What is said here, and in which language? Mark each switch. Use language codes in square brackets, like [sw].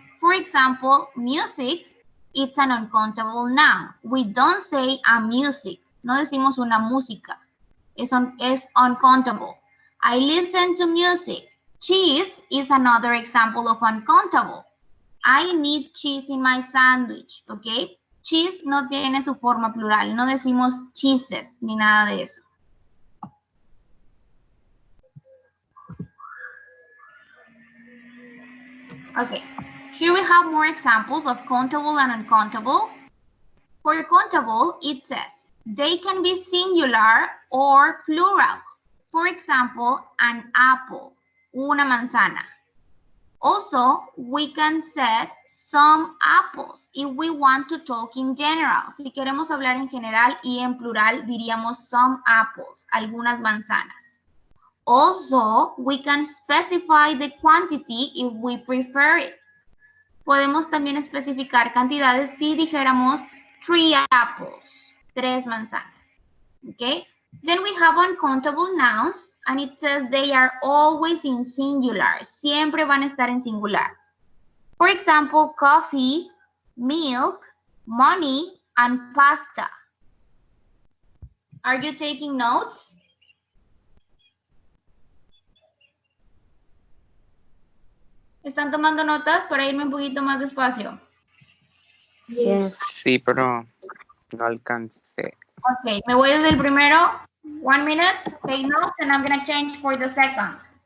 [en] For example, music, it's an uncountable noun. We don't say a music. [es] No decimos una música. Es [en] uncountable. I listen to music. Cheese is another example of uncountable. I need cheese in my sandwich, okay? [es] Cheese no tiene su forma plural. No decimos cheeses ni nada de eso. [en] Okay, here we have more examples of countable and uncountable. For countable, it says they can be singular or plural. For example, an apple, [es] una manzana. [en] Also, we can set some apples if we want to talk in general. [es] Si queremos hablar en general y en plural, diríamos [en] some apples, [es] algunas manzanas. [en] Also, we can specify the quantity if we prefer it. [es] Podemos también especificar cantidades si dijéramos [en] 3 apples, [es] 3 manzanas. [en] Okay? Then we have uncountable nouns, and it says they are always in singular. [es] Siempre van a estar en singular. [en] For example, coffee, milk, money, and pasta. Are you taking notes? [es] ¿Están tomando notas para irme un poquito más despacio? [en] Yes. [es] Sí, pero no alcancé. Okay, me voy desde el primero. [en] 1 minute, take notes, and I'm going to change for the second.